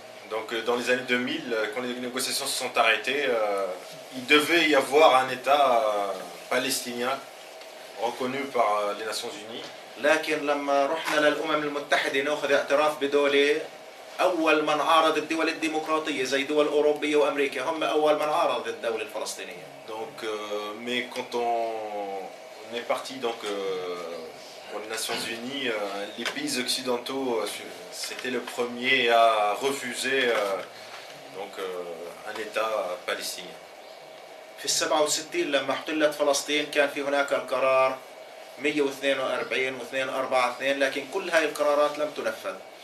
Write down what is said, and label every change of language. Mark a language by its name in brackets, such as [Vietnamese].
[French] donc dans les années 2000, quand les négociations se sont arrêtées, il devait y avoir un État palestinien reconnu par les Nations Unies. [Arabic] لكن لما رحنا للأمم المتحدة نأخذ اعتراف بدولة، أول من عارض الدول الديمقراطية زي دول أوروبية وأمريكا هم أول من عارض الدولة الفلسطينية. [French] Donc, mais quand on est parti donc pour les Nations Unies, les pays occidentaux c'était le premier à refuser donc un État palestinien. [Arabic] في 67 لما احتلت فلسطين كان في هناك القرار 142 و242، لكن كل هاي القرارات لم تنفذ.